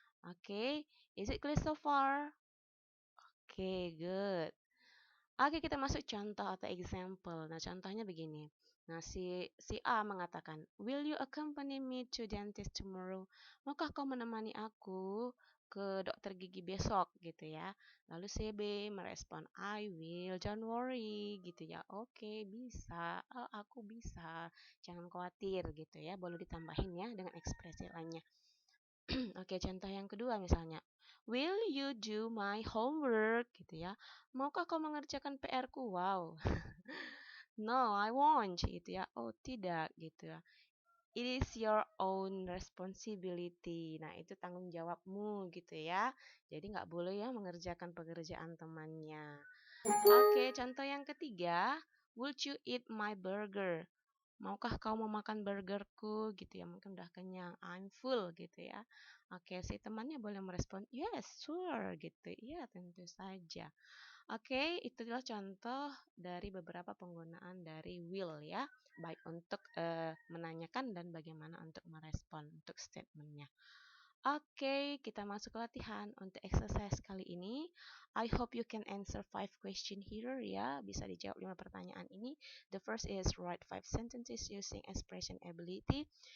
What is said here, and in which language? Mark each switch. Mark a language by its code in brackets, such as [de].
[en] Oke, is it clear so far? Oke, good. [id] Oke, kita masuk contoh atau example. Nah, contohnya begini. Nah, si A mengatakan, [en] "Will you accompany me to dentist tomorrow?" [id] Maukah kau menemani aku ke dokter gigi besok gitu ya. Lalu si B merespon, [en] "I will, don't worry." [id] gitu ya. Oke, bisa. Oh, aku bisa. Jangan khawatir gitu ya. Boleh ditambahin ya dengan ekspresi lainnya. Oke, contoh yang kedua misalnya, [en] will you do my homework [id] gitu ya. Maukah kau mengerjakan PR-ku? Wow. [en] No, I won't [id] gitu ya. Oh, tidak gitu ya. [en] It is your own responsibility. [id] Nah, itu tanggung jawabmu gitu ya. Jadi nggak boleh ya mengerjakan pekerjaan temannya. Oke, contoh yang ketiga, [en] would you eat my burger? [id] Maukah kau memakan burgerku gitu ya, mungkin udah kenyang, [en] I'm full [id] gitu ya. Oke, si temannya boleh merespon [en] yes sure [id] gitu, iya tentu saja. Oke, itulah contoh dari beberapa penggunaan dari will ya, baik untuk menanyakan dan bagaimana untuk merespon untuk statementnya. Oke, kita masuk ke latihan untuk exercise kali ini. [en] I hope you can answer 5 question here ya. [id] Bisa dijawab 5 pertanyaan ini. [en] The first is write 5 sentences using expression ability.